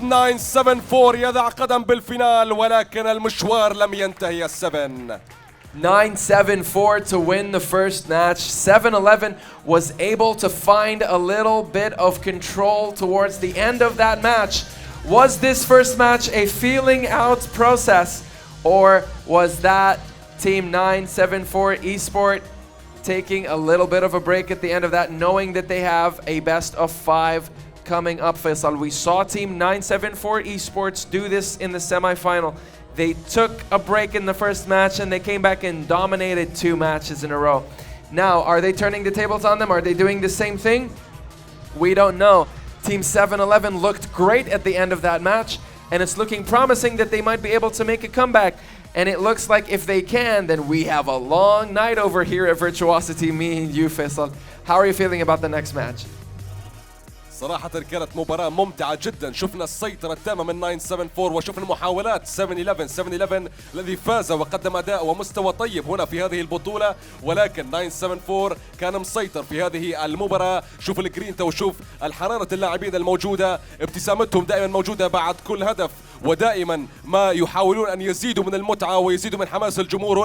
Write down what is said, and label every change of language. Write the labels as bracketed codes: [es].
[ar] 974 يضع قدم بالفينال ولكن المشوار لم ينتهي. السبن [en] 974 to win the first match. 7-Eleven was able to find a little bit of control towards the end of that match. Was this first match a feeling out process, or was that Team 974 Esport taking a little bit of a break at the end of that, knowing that they have a best of 5 coming up, Faisal? We saw Team 974 Esports do this in the semi-final. They took a break in the first match and they came back and dominated 2 matches in a row. Now, are they turning the tables on them? Are they doing the same thing? We don't know. Team 7-Eleven looked great at the end of that match, and it's looking promising that they might be able to make a comeback. And it looks like if they can, then we have a long night over here at Virtuocity, me and you, Faisal. How are you feeling about the next match? [ar] صراحة كانت مباراة ممتعة جدا. شفنا السيطرة التامة من 974 وشفنا محاولات 7-11 الذي فاز وقدم أداء ومستوى طيب هنا في هذه البطولة، ولكن 974 كان مسيطر في هذه المباراة. شوف الجرينتا وشوف الحرارة اللاعبين الموجودة، ابتسامتهم دائما موجودة بعد كل هدف، ودائما ما يحاولون أن يزيدوا من المتعة ويزيدوا من حماس الجمهور.